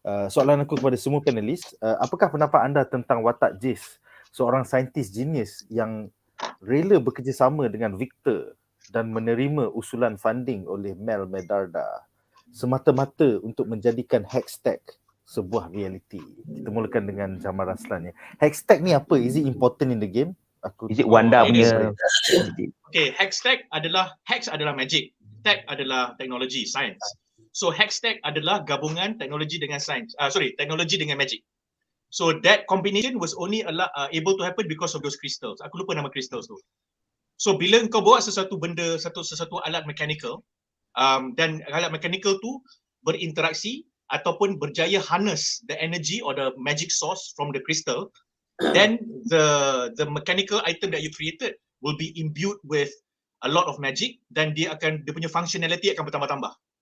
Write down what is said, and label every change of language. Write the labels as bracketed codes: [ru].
[ms] Soalan aku kepada semua panelis, apakah pendapat anda tentang watak JAYCE, seorang saintis genius yang rela bekerjasama dengan Victor dan menerima usulan funding oleh Mel Medarda semata-mata untuk menjadikan Hextech sebuah reality. Kita mulakan dengan Jamal Raslan. Hextech ni apa? [en] Is it important in the game? Is it Wanda punya? [ms] Okay, Hextech adalah magic. Tech adalah teknologi, science. So Hextech adalah gabungan teknologi dengan teknologi dengan magic. [en] So that combination was only able to happen because of those crystals. [ms] Aku lupa nama crystals tu. So bila kau bawa sesuatu benda, sesuatu alat mechanical, dan alat mechanical tu berinteraksi ataupun berjaya [en] harness the energy or the magic source from the crystal, then the mechanical item that you created will be imbued with a lot of magic, [ms] dan dia punya functionality akan bertambah-tambah.